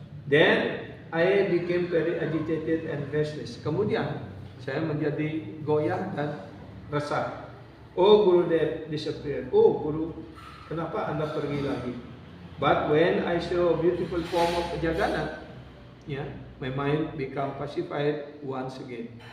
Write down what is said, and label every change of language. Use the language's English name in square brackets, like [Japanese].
[English] Then I became very agitated and restless. [Indonesian] Kemudian saya menjadi goyah dan resah. [English] Oh, Gurudev disappeared. [Indonesian] Oh, Guru, kenapa Anda pergi lagi? [English] But when I saw a beautiful form of Jagannath, my mind become pacified once again.